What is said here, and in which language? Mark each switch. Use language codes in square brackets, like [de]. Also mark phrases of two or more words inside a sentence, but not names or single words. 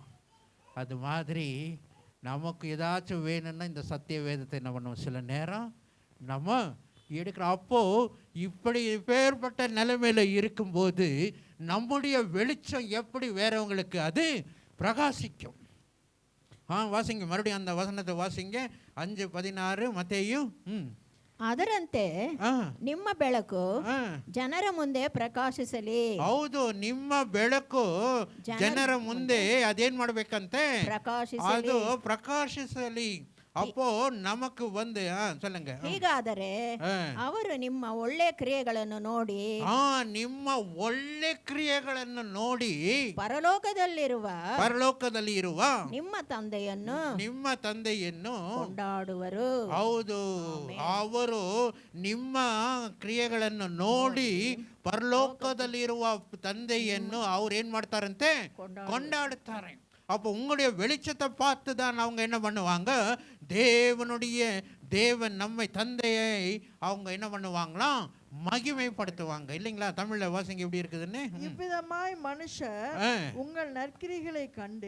[ta] அது மாதிரி நமக்கு ஏதாச்சும் வேணும்னா இந்த சத்திய வேதத்தை என்ன பண்ணுவோம், சில நேரம் நம்ம எடுக்கிறோம். அப்போது இப்படி பேர்பட்ட நிலைமையில் இருக்கும்போது நம்முடைய வெளிச்சம் எப்படி வேறவங்களுக்கு அது பிரகாசிக்கும். வாசிங்க மறுபடியும் அந்த வசனத்தை வாசிங்க. 5:16 மத்தேயு. [kn] ಅದರಂತೆ ನಿಮ್ಮ ಬೆಳಕು ಜನರ ಮುಂದೆ ಪ್ರಕಾಶಿಸಲಿ. ಹೌದು, ನಿಮ್ಮ ಬೆಳಕು ಜನರ ಮುಂದೆ ಅದೇನ್ ಮಾಡ್ಬೇಕಂತೆ, ಅದು ಪ್ರಕಾಶಿಸಲಿ. [ta] அப்போ நமக்கு வந்து சொல்லுங்க, [kn] ಹೀಗಾದರೆ ಅವರು ನಿಮ್ಮ ಒಳ್ಳೆ ಕ್ರಿಯೆಗಳನ್ನು ನೋಡಿ, ನಿಮ್ಮ ಒಳ್ಳೆ ಕ್ರಿಯೆಗಳನ್ನು ನೋಡಿ ಪರಲೋಕದಲ್ಲಿ ಇರುವ ನಿಮ್ಮ ತಂದೆಯನ್ನು ಕೊಂಡಾಡುವರು. ಹೌದು, ಅವರು ನಿಮ್ಮ ಕ್ರಿಯೆಗಳನ್ನು ನೋಡಿ பரலோகದಲ್ಲಿರುವ ತಂದೆಯನ್ನು ಅವ್ರು ಏನ್ ಮಾಡ್ತಾರಂತೆ, கொண்டாடுತಾರೆ. [ta] அப்போ உங்களுடைய வெளிச்சத்தை பார்த்து தான் அவங்க என்ன பண்ணுவாங்க, தேவனுடைய தேவன் நம்மை தந்தையை அவங்க என்ன பண்ணுவாங்களாம், மகிமைப்படுத்துவாங்க. இல்லைங்களா? தமிழ்ல வாசிங்க எப்படி இருக்குதுன்னு. இவ்விதமாய் மனுஷர் உங்கள் நற்கிரிகளை கண்டு,